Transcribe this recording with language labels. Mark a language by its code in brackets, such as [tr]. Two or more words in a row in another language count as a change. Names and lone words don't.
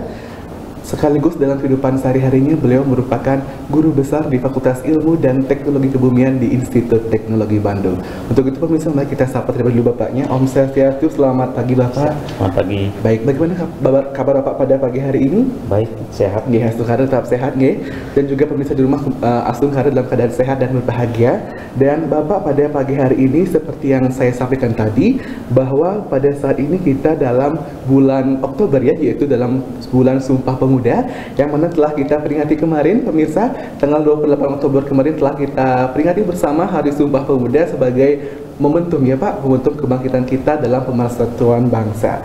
[id] Sekaligus dalam kehidupan sehari-harinya beliau merupakan guru besar di Fakultas Ilmu dan Teknologi Kebumian di Institut Teknologi Bandung. Untuk itu pemirsa, mari kita sapa terlebih dahulu Bapaknya. [ban] Om Swastiastu, [id] selamat pagi Bapak. Selamat pagi. Baik, bagaimana kabar Bapak pada pagi hari ini? Baik, sehat. Nggih, [ban] Astung Kara [id] tetap sehat nggih. Dan juga pemirsa di rumah, [ban] Astung Kara [id] dalam keadaan sehat dan berbahagia. Dan Bapak pada pagi hari ini seperti yang saya sampaikan tadi, bahwa pada saat ini kita dalam bulan Oktober ya, yaitu dalam bulan Sumpah Pemuda, yang mana telah kita peringati kemarin pemirsa, tanggal 28 Oktober kemarin telah kita peringati bersama Hari Sumpah Pemuda sebagai momentum ya Pak, momentum kebangkitan kita dalam pemersatuan bangsa.